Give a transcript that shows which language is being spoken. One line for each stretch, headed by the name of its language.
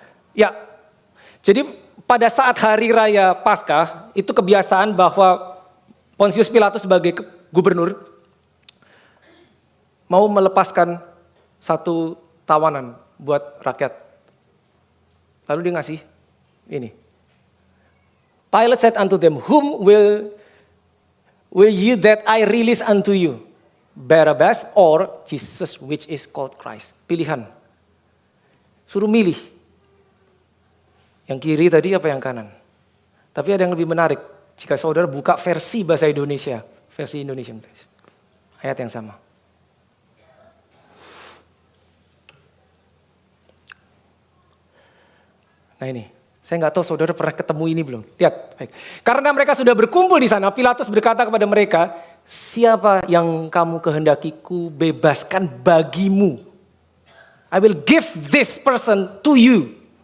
Indonesian: Ya, jadi pada saat hari raya Paskah itu kebiasaan bahwa Pontius Pilatus sebagai gubernur mau melepaskan satu tawanan buat rakyat. Lalu dia ngasih ini.
English: Pilate said unto them, whom will you that I release unto you? Barabbas or Jesus which is called Christ.
Indonesian: Pilihan. Suruh milih. Yang kiri tadi apa yang kanan. Tapi ada yang lebih menarik. Jika saudara buka versi bahasa Indonesia. Versi Indonesia. Ayat yang sama. Nah ini. Saya nggak tahu saudara pernah ketemu ini belum. Lihat. Baik. Karena mereka sudah berkumpul di sana. Pilatus berkata kepada mereka. Siapa yang kamu kehendaki ku bebaskan bagimu.
English: I will give this person to you.